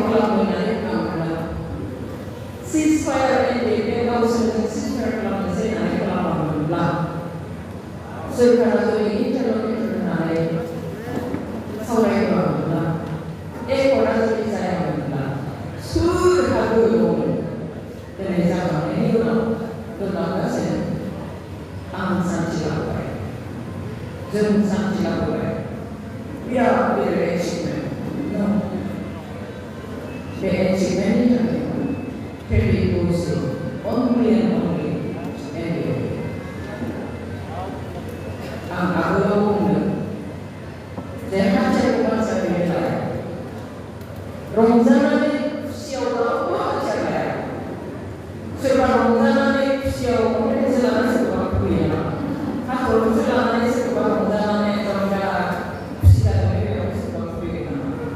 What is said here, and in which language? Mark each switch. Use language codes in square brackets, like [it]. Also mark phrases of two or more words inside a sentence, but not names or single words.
[brx] खालामनो होननानै बुङोब्ला सिजफायार NDFB गावसोरजों सिजफायार खालामनोसै होननानै खालामामोनब्ला सोरखारा जुदि इन्टारलकेटर होननानै सावरायहोआमोनब्ला एकर्डआ जुदि जायामोनब्ला सोरहा गोहो दंमोन दिनै जाखांनायनि उनाव दोनलांगासिनो आं सान्थि लाबोबाय जों सान्थि लाबोबाय बिराद गिदिर एचिभमेन्ट बे एचिभमेन्टनि थाखाय [en] credit goes to only and only NDFB [brx] आं आगोलाव बुंदों जे हाथियारखौ मानसिया बेनो लाया रंजानानै खुसियाव रावबो हाथियार लाया सोरबा रंजानानै खुसियाव कम्पिटिसन लानानै सोरबा फैया हाथरखौसो लानानै सोरबा रंजानानै रंजा खुसि जानानै बेयाव सोरबा फैगोन नामा